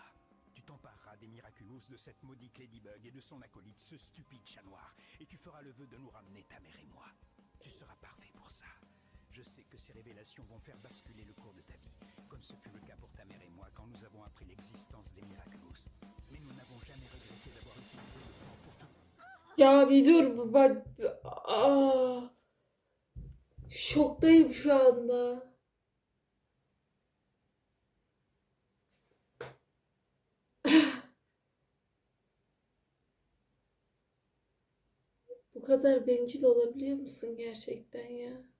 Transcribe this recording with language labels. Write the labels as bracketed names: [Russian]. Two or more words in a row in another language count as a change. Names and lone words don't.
[French] Tu t'empareras des miraculous de cette maudite Ladybug et de son acolyte, ce stupide chat noir, et tu feras le vœu de nous ramener ta mère et moi. Tu seras parfait pour ça. Je sais que ces révélations vont faire basculer le cours de ta vie, comme ce fut le cas pour ta mère et moi quand nous avons appris l'existence des miraculous. Mais nous n'avons jamais regretté d'avoir utilisé le plan pour tout. [Turkish] Ya bir dur bak. Şoktayım şu anda. Bu kadar bencil olabiliyor musun gerçekten ya?